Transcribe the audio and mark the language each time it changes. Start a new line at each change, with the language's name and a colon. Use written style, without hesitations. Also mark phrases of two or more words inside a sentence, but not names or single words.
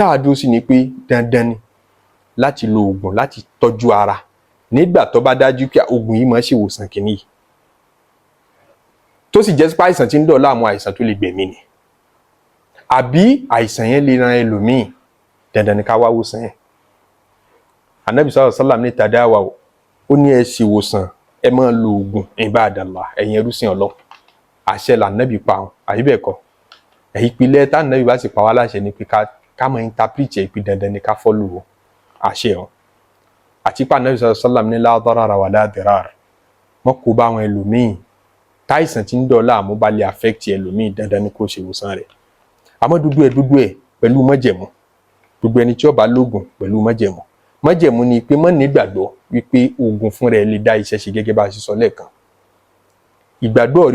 Yoruba: táwa dúró sí ni pé dandan ni láti lo oògùn láti tọ́jú ara nígbà tó bá dájú pé oògùn yìí máa ṣèwòsàn kìíní yìí tó sì jẹ́ pé àìsàn tí ń dọ̀ láàmú àìsàn tó lè gbẹ̀mí ni àbí àìsàn yẹn lè ran ẹlòmíì dandan ni ká wá wòsàn yẹn Ànábì
Arabic: صلى الله عليه وسلم
Yoruba: ní tàdáwà ó ní ẹ ṣe wòsàn ẹ máa lo oògùn ibadallah ẹ̀yin ẹrúsìn Ọlọ́run àṣẹ l'Ànábì pa wọn àbí bẹ́ẹ̀ kọ́ ìpìlẹ̀ tá Ànábì bá sì pa wá láṣẹ ni pé ká máa interpret ẹ̀ pé dandan ni ká follow àṣẹ wọn àti pé Ànábì
Arabic: صلى الله عليه
Yoruba: wasallam ní
Arabic: لا ضرر ولا ضرار
Yoruba: wọn kò bá àwọn ẹlòmíì táìsàn tí ń dọ̀ láàmú bá lè affect ẹlòmíì dandan ni kó ṣe wòsàn rẹ̀ àmọ́ dúdú ẹ̀ pẹ̀lú májẹ̀mú gbogbo ẹni tí ó bá lóògùn pẹ̀lú májẹ̀mú ni pé má nígbàgbọ́ wípé oògùn fún rẹ̀ lè dá iṣẹ́ ṣe gẹ́gẹ́ bá a ṣe sọ lẹ́ẹ̀kan ìgbàgbọ́